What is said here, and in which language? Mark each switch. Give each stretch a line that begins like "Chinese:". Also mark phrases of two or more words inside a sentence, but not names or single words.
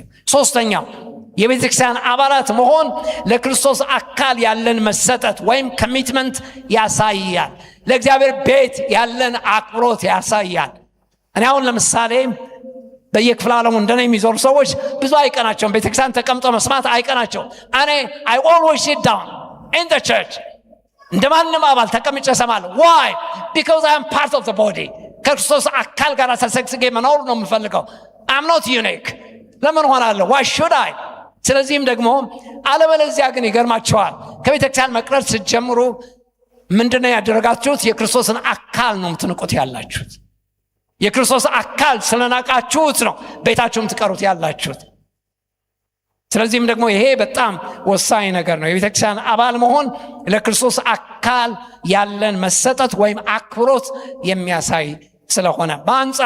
Amharic: ሶስተኛው የቤተክርስቲያን አባላት መሆን ለክርስቶስ አካል ያለን መሰጠት ወይም ኮሚትመንት ያሳያል። ለእግዚአብሔር ቤት ያለን አክብሮት ያሳያል። እኔ አሁን ለምሳሌ በየክፍለ ዓለሙ እንደኔ የሚዞሩ ሰዎች ብዙ አይቀናቸውም። ቤተክርስቲያን ተቀምጦ መስማት አይቀናቸውም። እኔ
English: I always sit down in the church
Amharic: እንደማንም አባል ተቀምጬ እሰማለሁ። why?
English: because I am part of the body።
Amharic: ከክርስቶስ አካል ጋር ተሰግስጌ መኖር ነው የምፈልገው።
English: I'm not unique።
Amharic: ለምን ሆናለሁ?
English: why should I?
Amharic: ስለዚህም ደግሞ አለበለዚያ ግን ይገርማቸዋል። ከቤተክርስቲያን መቅረት ስትጀምሩ ምንድነው ያደረጋችሁት? የክርስቶስን አካል ነው የምትንቁት ያላችሁት። የክርስቶስ አካል ስለናቃችሁት ነው ቤታችሁም ትቀሩት ያላችሁት። ስለዚህም ደግሞ ይሄ በጣም ወሳኝ ነገር ነው። የቤተክርስቲያን አባል መሆን ለክርስቶስ አካል ያለን መሰጠት ወይም አክብሮት የሚያሳይ ስለሆነ፣ በአንጻሩ